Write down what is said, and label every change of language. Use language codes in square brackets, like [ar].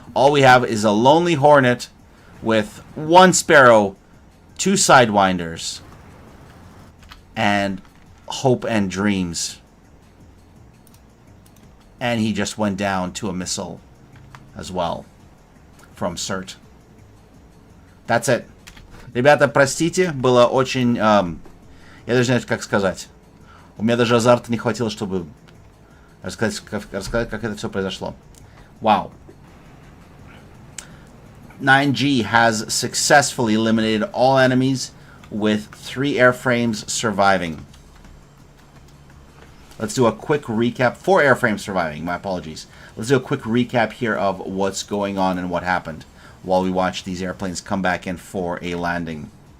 [en] All we have is a Lonely Hornet with 1 Sparrow, 2 Sidewinders, and Hope and Dreams. And he just went down to a missile as well from CERT. That's it. [ru] Ребята, простите, было очень... я даже не знаю, как сказать. У меня даже азарта не хватило, чтобы рассказать, как это все произошло. [en] Wow. 9G has successfully eliminated all enemies with 3 airframes surviving. Let's do a quick recap. 4 airframes surviving, my apologies. Let's do a quick recap here of what's going on and what happened while we watch these airplanes come back in for a landing.